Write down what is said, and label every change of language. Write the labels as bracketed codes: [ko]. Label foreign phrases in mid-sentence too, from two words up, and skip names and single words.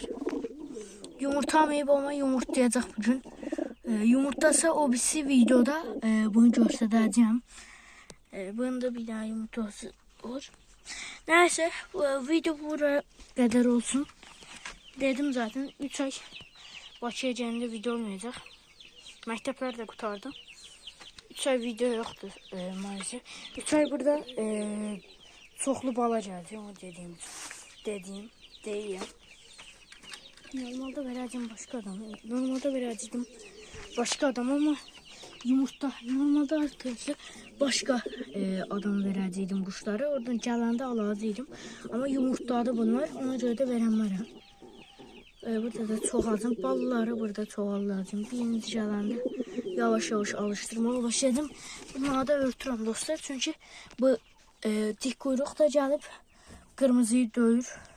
[az] Yumurtamayıb ama yumurtlayacaq bugün. [tr] Yumurtlasa o birisi videoda bunu göstereceğim. Bunun da bir daha yumurtası var. Neyse bu video buraya kadar olsun. [az] Dedim zaten 3 ay Bakıya gələndə video olmayacaq. Məktəblər də qurtardım. 3 ay video yoxdur maalesef. 3 ay burada çoxlu bala gəldi. Onu deyim. Normalde verəcəm başka adam. Normalde verəcəm başka adam ama yumurta. Normalde arkadaşlar başka adam verəcəydim quşları. Oradan gələndə alacaqdım. Ama yumurtladı bunlar. Ona görə də verəmərəm. Burada da çoxaldım. Balları burada çoxalacağım. Birinci gələndə yavaş yavaş alıştırmağa başladım. Bunları da örtürəm dostlar. Çünkü bu dik quyruq da gəlib qırmızıyı döyür.